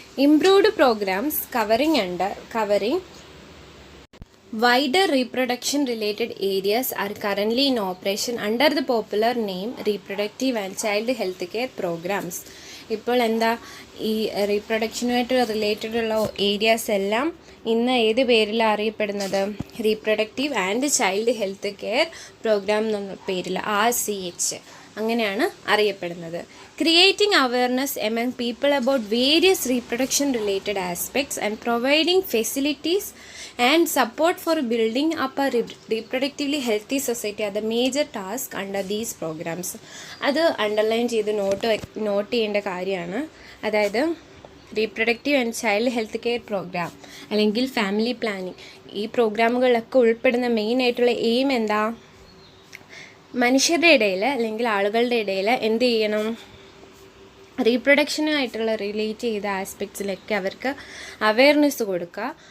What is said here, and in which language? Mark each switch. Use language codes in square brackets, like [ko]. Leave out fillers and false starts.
[en] Improved programs covering wider reproduction related areas are currently in operation under the popular name reproductive and child health care programs. [ml] ഇപ്പോൾ ഈ റീപ്രൊഡക്ഷനുമായിട്ട് related ഉള്ള areas എല്ലാം ഇന്ന് ഏത് പേരിലാണ് അറിയപ്പെടുന്നത്? Reproductive and child health care programme എന്ന പേരിൽ RCH അങ്ങനെയാണ് അറിയപ്പെടുന്നത്. [en] Creating awareness among people about various reproduction related aspects and providing facilities and support for building up a reproductively healthy society are the major task under these programs. [ml] അത് underline ചെയ്ത് not ചെയ്യേണ്ട കാര്യമാണ്. അതായത് reproductive and child health care programme അല്ലെങ്കിൽ family planning, ഈ പ്രോഗ്രാമുകളിലൊക്കെ ഉൾപ്പെടുന്ന മെയിനായിട്ടുള്ള aim എന്താ? മനുഷ്യരുടെ ഇടയിൽ അല്ലെങ്കിൽ ആളുകളുടെ ഇടയിൽ എന്ത് ചെയ്യണം? റീപ്രൊഡക്ഷനുമായിട്ടുള്ള റിലേറ്റ് ചെയ്ത ആസ്പെക്ട്സിലൊക്കെ അവർക്ക് അവെയർനെസ് കൊടുക്കുക.